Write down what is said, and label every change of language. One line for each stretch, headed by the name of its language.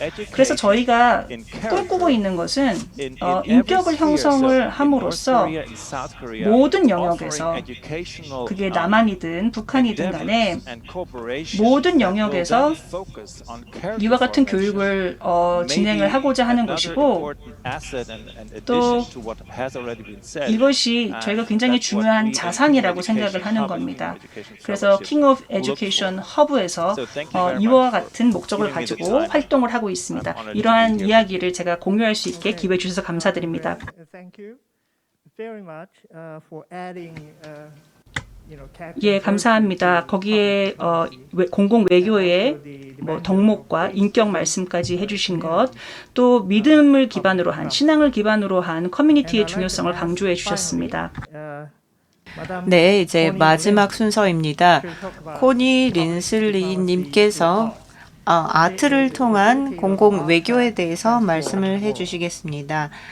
Korean: 그래서 저희가 꿈꾸고 있는 것은 인격을 형성을 함으로써 모든 영역에서 그게 남한이든 북한이든 간에 모든 영역에서 이와 같은 교육을 진행을 하고자 하는 것이고 또 이것이 저희가 굉장히 중요한 자산이라고 생각을 하는 겁니다. 그래서 King of Education 허브에서 이와 같은 목적을 가지고 활동을 하고 있습니다. 이러한 이야기를 제가 공유할 수 있게 기회해 주셔서 감사드립니다.
English: Thank you very much for adding.
Korean: 예, 감사합니다. 거기에 공공 외교의 덕목과 인격 말씀까지 해주신 것, 또 믿음을 기반으로 한 신앙을 기반으로 한 커뮤니티의 중요성을 강조해 주셨습니다. 네, 이제 마지막 순서입니다. 코니 린슬리 님께서 아트를 통한 공공 외교에 대해서 말씀을 해주시겠습니다.